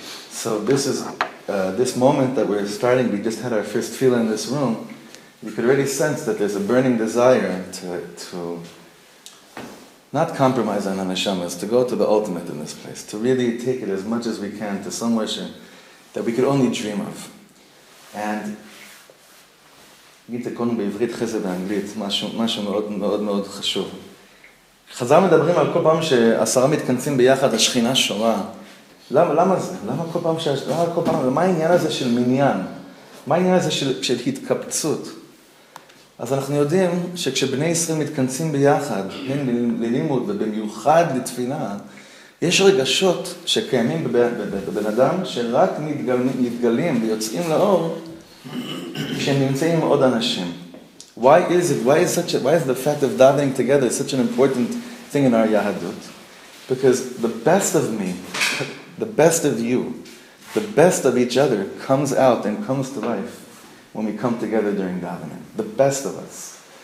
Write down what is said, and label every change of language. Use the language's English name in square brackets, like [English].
[English] So this is this moment that we're starting. We just had our first feel in this room. You could already sense that there's a burning desire to not compromise on neshamas, to go to the ultimate in this place, to really take it as much as we can to somewhere that we could only dream of. [Hebrew] And נגיד תקונו בעברית חסד באנגלית, משהו מאוד מאוד מאוד חשוב. חז"ל מדברים על כל פעם שעשרה מתכנסים ביחד, השכינה שורה. למה זה? למה כל פעם, מה העניין הזה של מניין? מה העניין הזה של התקבצות? אז אנחנו יודעים שכשבני ישראל מתכנסים ביחד, הן ללימוד ובמיוחד לתפילה, יש רגשות שקיימים בבן אדם שרק מתגלים ויוצאים לאור כשהם נמצאים עם עוד אנשים. [English] Why is the fact of davening together such an important thing in our Yahadut? Because the best of me, the best of you, the best of each other comes out and comes to life when we come together during davening. The best of us.